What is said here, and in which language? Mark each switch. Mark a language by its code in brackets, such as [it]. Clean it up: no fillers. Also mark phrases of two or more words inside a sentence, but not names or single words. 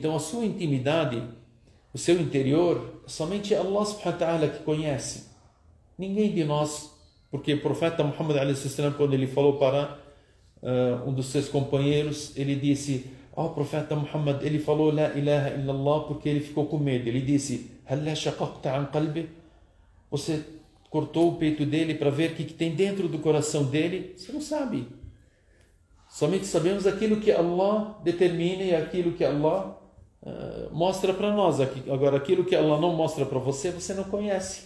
[pt] Então a sua intimidade, o seu interior, somente Allah [ar] سبحانه وتعالى [pt] que conhece. Ninguém de nós, porque o profeta Muhammad [ar] عليه السلام, [pt] quando ele falou para um dos seus companheiros, ele disse, o profeta Muhammad, ele falou [ar] لا إله إلا الله [pt] porque ele ficou com medo. Ele disse, [ar] هلا شققت عن قلبي? [pt] Você cortou o peito dele para ver o que tem dentro do coração dele? Você não sabe. Somente sabemos aquilo que Allah determina e aquilo que Allah mostra para nós. Agora, aquilo que Allah não mostra para você, você não conhece.